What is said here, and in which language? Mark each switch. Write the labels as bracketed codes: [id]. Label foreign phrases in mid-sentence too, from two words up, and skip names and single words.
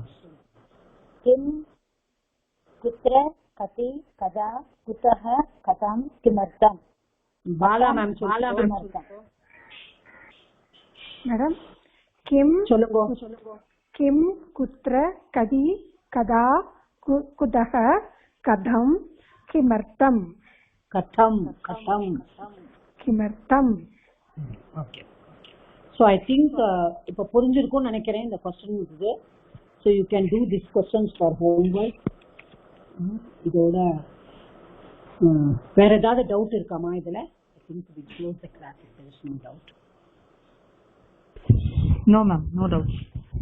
[sa] किं कुत्र कति कदा कुतः कथं किमर्थम्. [ta] பாலா மேம் சொல்லுங்க. மேடம் கிம் சொல்லுங்க. [sa] किं कुत्र कति कदा कुतः कथं किमर्थम्. कथं कथं கிமர்த்தம். [ta] ஓகே. [en] so I think [ta] இப்போ புரிஞ்சிருக்கும்னு நினைக்கிறேன் இந்த கொஸ்டின் இது. [en] so you can do this questions for homework. [ta] இதோட வேற ஏதாவது டவுட் இருக்காமா இதுல? [en] I think we close the class. There is no doubt. No ma'am, no doubt.